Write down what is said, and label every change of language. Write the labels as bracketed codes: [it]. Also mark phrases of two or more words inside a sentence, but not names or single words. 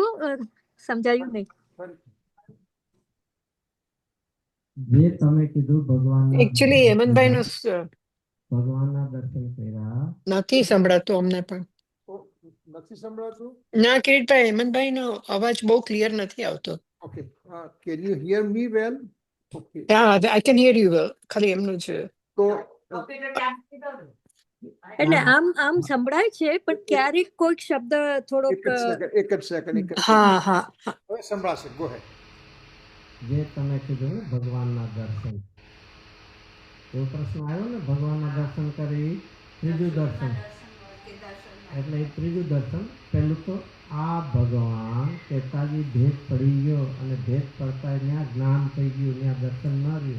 [gu] સમજાયું નહીં. જે તમે કીધું ભગવાનના એકચ્યુઅલી હેમંતભાઈ નું ભગવાનના દર્શન કર્યા નથી સંભળાતું અમને પણ. નથી સંભળાતું? ના કિરીટભાઈ, હેમંતભાઈ નો અવાજ બહુ ક્લિયર નથી આવતો. [en] Okay, can you hear me well? Okay. [gu] હા, [en] I can hear you well. [gu] ખાલી એમનું છે. તો કોમ્પ્યુટર ક્યાં કીધો ને? એટલે આમ સંભળાય છે પણ ક્યારેક કોઈક શબ્દ થોડોક એક જ સેકન્ડ. હા હા હા. હવે સંભળાશે. [en] Go ahead. [gu] જે તમે કીધું ને ભગવાનના દર્શન, એવો પ્રશ્ન આવ્યો ને, ભગવાનના દર્શન કરે એ ત્રીજું દર્શન. એટલે એ ત્રીજું દર્શન. પહેલું તો આ ભગવાન કહેતાજી ભેદ પડી ગયો અને ભેદ પડતા ત્યાં જ્ઞાન થઈ ગયું, ત્યાં દર્શન ન રહ્યું.